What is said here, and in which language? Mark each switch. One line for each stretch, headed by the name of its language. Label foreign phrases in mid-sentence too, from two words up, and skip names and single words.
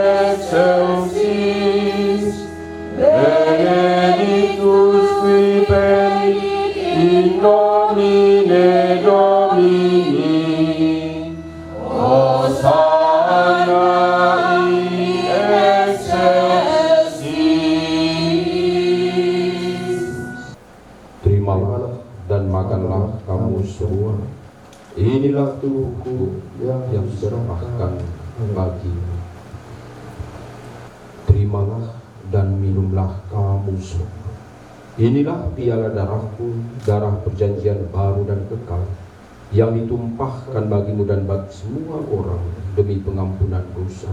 Latin: excelsis, benedictus qui venit in nomine Domini, Hosanna in excelsis.
Indonesian: Terimalah dan makanlah kamu semua. Inilah tubuhku yang diserahkan bagimu. Terimalah dan minumlah kamu semua. Inilah piala darahku, darah perjanjian baru dan kekal, yang ditumpahkan bagimu dan bagi semua orang demi pengampunan dosa.